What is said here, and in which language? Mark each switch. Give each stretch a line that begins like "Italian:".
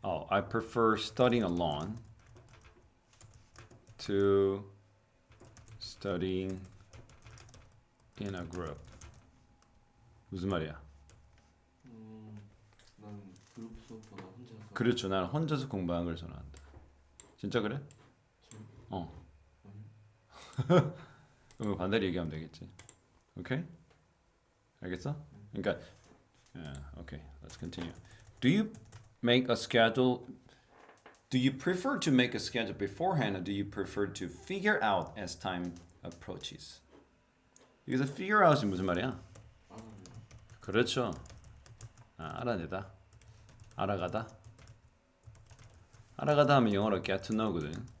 English: I prefer studying alone to studying in a group.
Korean: 무슨 말이야? 난 그룹 수업보다 혼자서. 그렇죠. 나는 혼자서 공부하는 걸 선호한다. 진짜 그래? 그럼 반대로 얘기하면 되겠지. 오케이? 알겠어? 그러니까
English: okay. Let's continue. Do you make a schedule? Do you prefer to make a schedule beforehand, or do you prefer to figure out as time approaches?
Korean: 여기서 figure out이 무슨 말이야? 그렇죠. 알아내다, 알아가다. 알아가다 하면 영어로
English: get to know
Korean: 거든.